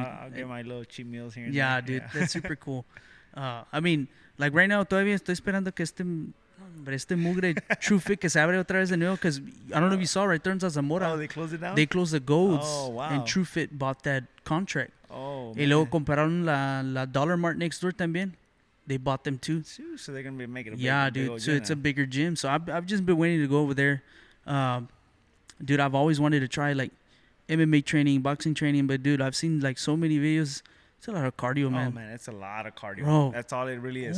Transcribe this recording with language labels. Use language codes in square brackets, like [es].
[en] I'll get my little cheat meals here and there. there. Dude, that's super cool. I mean, like right now, [es] todavía estoy esperando que este mugre True Fit que se abre otra vez de nuevo, [en] because I don't know if you saw, right there in Zamora. Oh, they closed it down? They closed the Golds. Oh, wow. And True Fit bought that contract. Oh, [es] y luego compraron la Dollar Mart [en] next door [es] también. [en] They bought them too. So they're going to be making a big dude. So it's a bigger gym. So I've just been waiting to go over there. Dude, I've always wanted to try like MMA training, boxing training. But dude, I've seen like so many videos. It's a lot of cardio, man. Oh, man, it's a lot of cardio. Bro. That's all it really is,